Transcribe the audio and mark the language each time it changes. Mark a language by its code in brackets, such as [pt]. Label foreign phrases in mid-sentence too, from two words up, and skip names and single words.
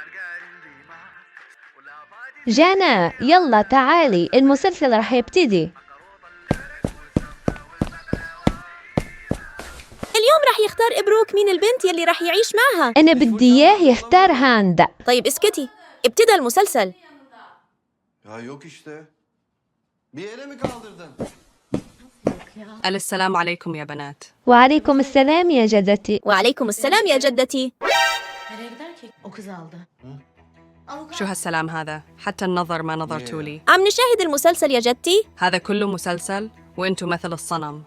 [ar] جانا يلا تعالي، المسلسل رح يبتدي. اليوم رح يختار إبروك مين البنت يلي رح يعيش معها. أنا بدي إياه يختار هاندا. طيب اسكتي، ابتدى المسلسل. [tr] Ya yok işte. Bir yere mi kaldırdın? [ar] السلام عليكم يا بنات. وعليكم السلام يا جدتي. وعليكم السلام يا جدتي. شو هالسلام هذا؟ حتى النظر ما نظرتوا لي. عم نشاهد المسلسل يا جدتي. هذا كله مسلسل وانتو مثل الصنم.